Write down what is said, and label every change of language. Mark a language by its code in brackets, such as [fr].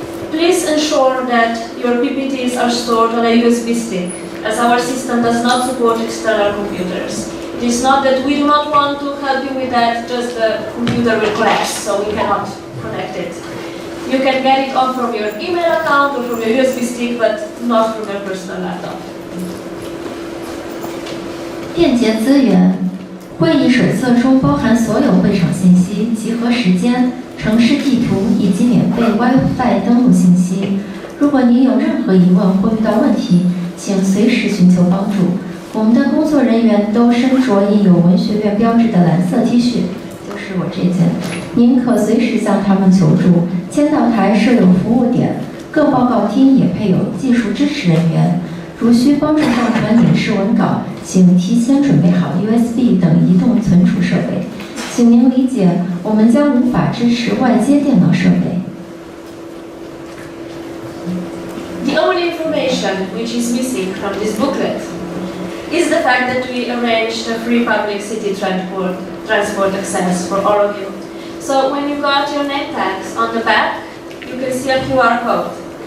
[en] Please ensure that your PPTs are stored on a USB stick, as our system does not support external computers. It is not that we do not want to help you with that, just the computer will crash, so we cannot connect it. You can get it on from your email account or from your USB stick, but not from your personal laptop. [zh] 便捷资源，会议手册中包含所有会场信息、集合时间、城市地图以及免费 WiFi 登录信息。如果您有任何疑问或遇到问题，请随时寻求帮助。我们的工作人员都身着印有文学院标志的蓝色 T 恤，就是我这件。您可随时向他们求助。签到台设有服务点，各报告厅也配有技术支持人员。如需帮助上传影视文稿，请提前准备好 USB 等移动存储设备。请您理解，我们将无法支持外接电脑设备。 [en] The only information which is missing from this booklet is the fact that we arranged a free public city transport access for all of you. So when you got your name tags on the back, you can see a QR code.